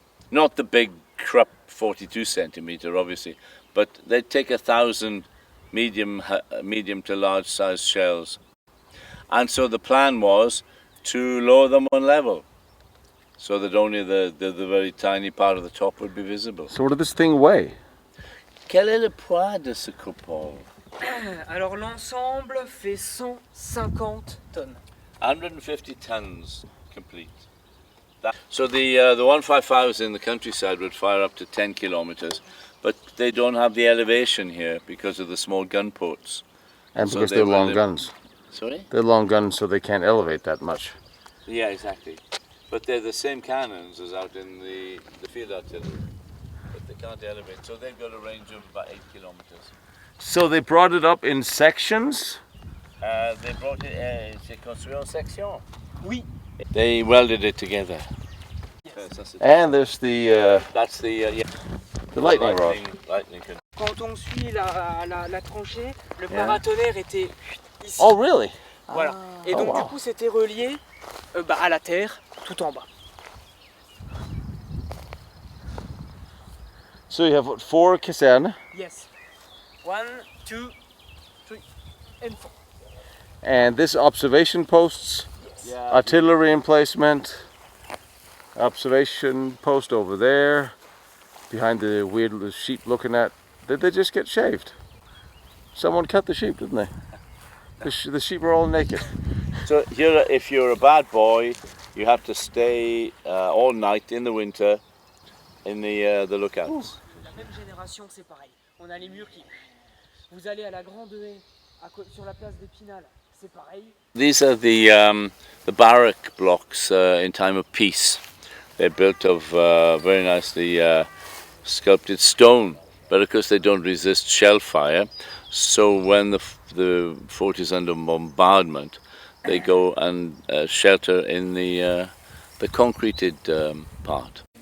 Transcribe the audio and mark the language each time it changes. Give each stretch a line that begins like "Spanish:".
English: Not the big Krupp 42 centimeter, obviously, but they'd take 1,000 medium to large size shells. And so the plan was to lower them one level, so that only the very tiny part of the top would be visible. So what did this thing weigh?
French: Quel est le poids de ce coupole? Alors l'ensemble fait 150 tonnes.
English: 150 tons complete. So the 155s in the countryside would fire up to 10 kilometers, but they don't have the elevation here because of the small gun ports. And So because they they're will long live- guns. Sorry? They're long guns, so they can't elevate that much. Yeah, exactly. But they're the same cannons as out in the field artillery, but they can't elevate. So they've got a range of about 8 kilometers. So they brought it up in sections? They brought it,
French: c'est construit en section. Oui.
English: They welded it together. And there's the That's the lightning rod. Lightning.
French: Quand on suit la tranchée, le paratonnerre était ici.
English: Oh, really?
French: Voilà. Et donc
English: Oh, wow.
French: du coup c'était relié à la terre tout en bas.
English: So you have what, 4 casernes, Yes. 1, 2, 3 and 4. and this observation posts, Yeah. artillery emplacement, observation post over there, behind the weird little sheep looking at. Did they just get shaved? Someone cut the sheep, didn't they? The sheep are all naked. So here, if you're a bad boy, you have to stay all night in the winter in the lookouts.
French: La même génération c'est pareil. On a les murs qui... Vous allez à la grande haie, sur la place d'Épinal, c'est pareil.
English: These are the barrack blocks in time of peace. They're built of very nicely sculpted stone, but of course they don't resist shell fire. So when the fort is under bombardment, they go and shelter in the concreted part.